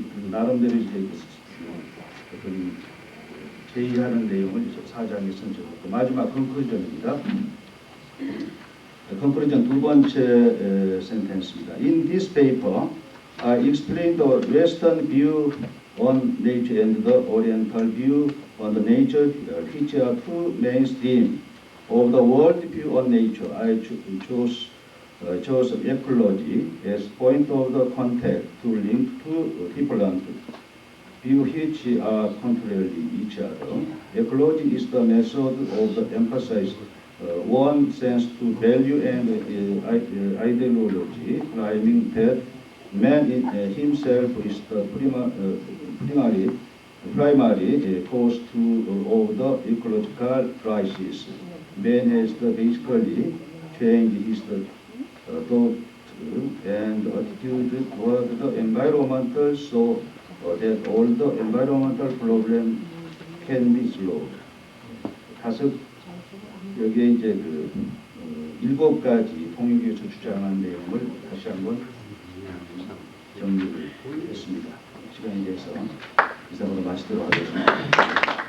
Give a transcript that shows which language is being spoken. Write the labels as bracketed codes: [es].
[ko] 나름대로 이제 어떤 제의하는 내용을 이제 4장에 선정했고, 마지막 컨클루전입니다. 컨클루전 두 번째 센텐스입니다. [en] In this paper, I explain the Western view on nature and the Oriental view on the nature, which are two mainstream of the world view on nature. I chose ecology as point of the contact to link two different views which are contrary each other. Ecology is the method of the emphasize one sense to value and ideology, claiming that man himself is the primary cause of the ecological crisis. Man has basically changed his thought and attitude toward the environmental so that all the environmental problems can be solved. [ko] 여기에 이제 그 7가지 통일교에서 주장한 내용을 다시 한번 정리를 했습니다. 시간이 돼서 이상으로 마치도록 하겠습니다.